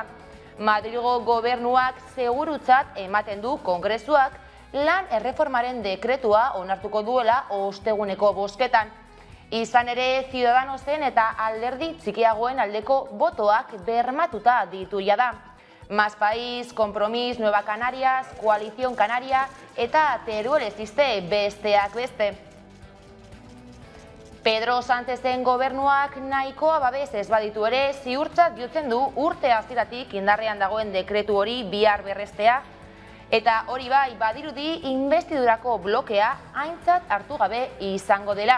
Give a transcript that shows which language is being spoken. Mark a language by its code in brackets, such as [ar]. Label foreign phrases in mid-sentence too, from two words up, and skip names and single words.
[eu] Madrilgo gobernuak segurutzat ematen du Kongresuak lan erreformaren dekretua onartuko duela osteguneko bozketan. Izan ere, Ciudadanosen eta alderdi txikiagoen aldeko botoak bermatuta ditu jada. Más País, Compromís, Nueva Canarias, Coalición Canaria eta Teruel existe besteak beste. Pedro Sánchezen gobernuak nahikoa babes ez baditu ere ziurtzat jotzen du urte hasieratik indarrean dagoen dekretu hori bihar berrestea. Eta hori bai, badirudi investidurako blokea aintzat hartu gabe izango dela.